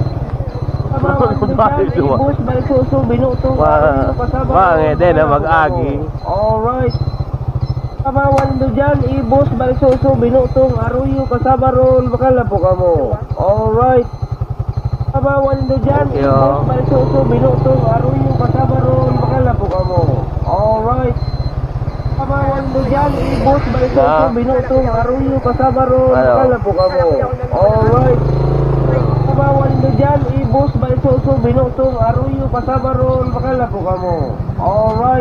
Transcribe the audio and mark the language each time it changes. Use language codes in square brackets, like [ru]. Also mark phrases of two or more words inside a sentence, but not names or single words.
[bik] Kabawan nyo dyan, ibos, balisuso, binutong, aruyo, kasabaron, Din na mag-agi. Alright. Kabawan nyo dyan, ibos, balisuso, binutong, aruyo, kasabaron, bakala po kamo. Alright. Kabawan nyo dyan, [en] Thank you. [bik] ibos, balisuso, binutong, aruyo, kasabaron, bakala po kamo. Alright. Kabawan nyo dyan, ibos, balisuso, binutong, aruyo, kasabaron, Ano? bakala po kamo. Alright. Kabawan nyo dyan, ibos, balisuso, binutong, aruyo, kasabaron, bakala po kamo. Alright.